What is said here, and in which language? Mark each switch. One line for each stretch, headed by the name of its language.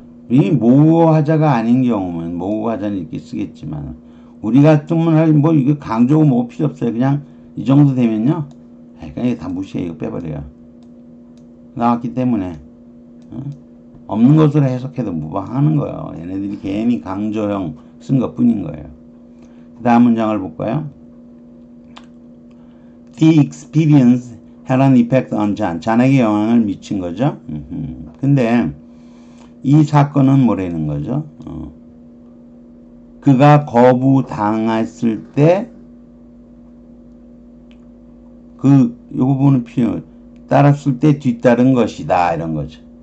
Korean: 이 모호하자가 아닌 경우면 모호하자는 이렇게 쓰겠지만 우리 같으면 뭐 이거 강조고 뭐 필요 없어요. 그냥 이 정도 되면요. 그냥 다 무시해. 이거 빼버려요. 나왔기 때문에 없는 것으로 해석해도 무방하는 거예요. 얘네들이 괜히 강조형 쓴 것뿐인 거예요. 그 다음 문장을 볼까요?
English: The experience had an effect on John.
Korean: 잔에게 영향을 미친 거죠. 근데 이 사건은 뭐라는 거죠? 그가 거부당했을 때 요 부분은 따랐을 때 뒤따른 것이다 이런 거죠.